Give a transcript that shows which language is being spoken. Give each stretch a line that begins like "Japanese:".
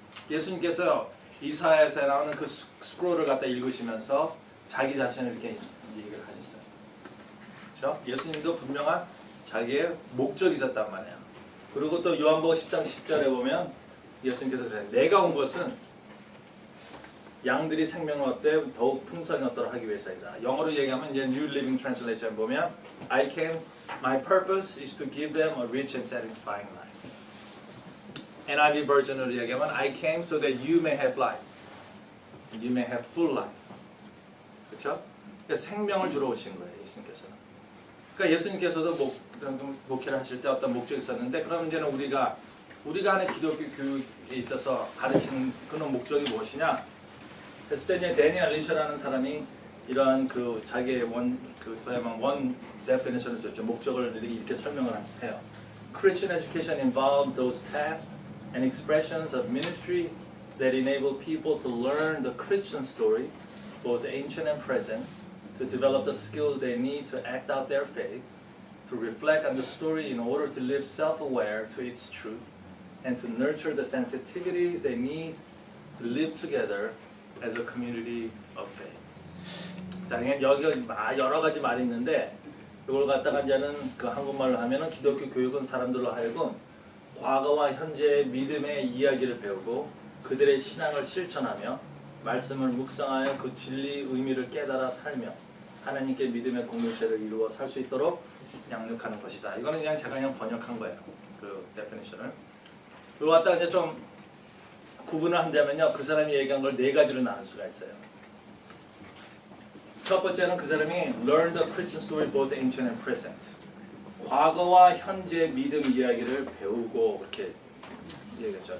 Korean: 예수님께서 이사야서에 나오는 그 스크롤을 갖다 읽으시면서 자기 자신을 이렇게 얘기를 하셨어요. 그렇죠? 예수님도 분명한 자기의 목적이 있었단 말이에요. 그리고 또 요한복음 10장 10절에 보면 예수님께서 그래요. 내가 온 것은 양들이 생명을 얻되 더욱 풍성히 얻도록 하기 위해서이다. 영어로 얘기하면 이제
English: New Living Translation
Korean: 보면
English: my purpose is to give them a rich and satisfying life. NIV
Korean: 버전으로 얘기하면
English: I came so that you may have life. You may have full life.
Korean: 그렇죠? 그러니까 생명을 주러 오신 거예요, 예수님께서는. 그러니까 예수님께서도 목회를 하실 때 어떤 목적이 있었는데 그럼 이제는 우리가 하는 기독교 교육에 있어서 가르치는 그런 목적이 무엇이냐? 그랬을 때 이제 데니얼 리셔라는 사람이 이러한 그 자기의 소위 말하면 원 데피니션을 줬죠. 목적을 이렇게 설명을 해요.
English: Christian education involves those tasks and expressions of ministry that enable people to learn the Christian story, both ancient and present, to develop the skills they need to act out their faith, to reflect on the story in order to live self-aware to its truth, and to nurture the sensitivities they need to live together as a community of faith.
Korean: 자, 그냥 여기 여러 가지 말이 있는데 이걸 갖다가 이제는 그 한국말로 하면은 기독교 교육은 사람들로 하여금 과거와 현재의 믿음의 이야기를 배우고 그들의 신앙을 실천하며 말씀을 묵상하여 그 진리 의미를 깨달아 살며 하나님께 믿음의 공동체를 이루어 살 수 있도록 양육하는 것이다. 이거는 그냥 제가 번역한 거예요. 그 데피니션을. 이거 갖다가 이제 좀 구분을 한다면요, 그 사람이 얘기한 걸 네 가지로 나눌 수가 있어요. 첫 번째는 그 사람이
English: learn the Christian story both ancient and present.
Korean: 과거와 현재 믿음 이야기를 배우고 그렇게 얘기했죠.